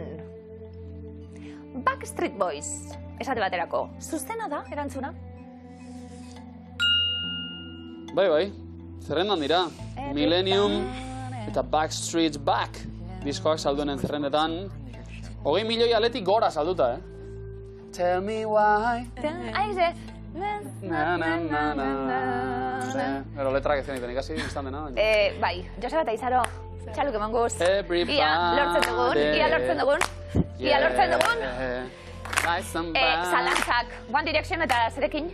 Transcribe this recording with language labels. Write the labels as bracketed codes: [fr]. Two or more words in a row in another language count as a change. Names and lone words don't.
[eu] Backstreet Boys, esate baterako, zuzena da, erantzuna? Bai, zerrendan dira. Millennium eta Backstreet's Back diskoak salduenen zerrendetan. 20 milioi aletik gora salduta, [en] Tell me why. [eu] Aize. Pero letrak ez zeniten ikasi, izan dena. Bai, Joseba eta Izaro, txaluk eman guz. Everybody. Ia lortzen dugun. Zalantzak, One Direction eta zerekin?